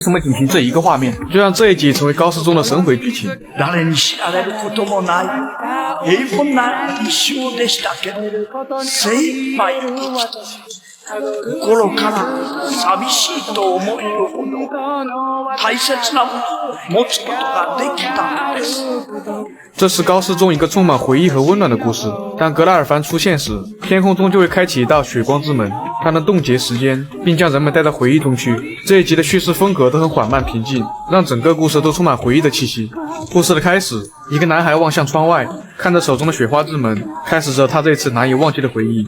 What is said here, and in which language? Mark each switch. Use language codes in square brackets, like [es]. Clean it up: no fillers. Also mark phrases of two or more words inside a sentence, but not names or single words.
[zh] 为什么仅凭这一个画面，就让这一集成为高斯中的神回剧情？ [ja] 誰に知られることもない平凡な一生でしたけど、精一杯生きた。心から寂しいと思えるほど大切なものを持つことができたのです。 [zh] 这是高斯中一个充满回忆和温暖的故事。当格拉尔凡出现时，天空中就会开启一道血光之门，它能冻结时间，并将人们带到回忆中去。这一集的叙事风格都很缓慢平静，让整个故事都充满回忆的气息。故事的开始，一个男孩望向窗外，看着手中的雪花之门，开始着他这次难以忘记的回忆。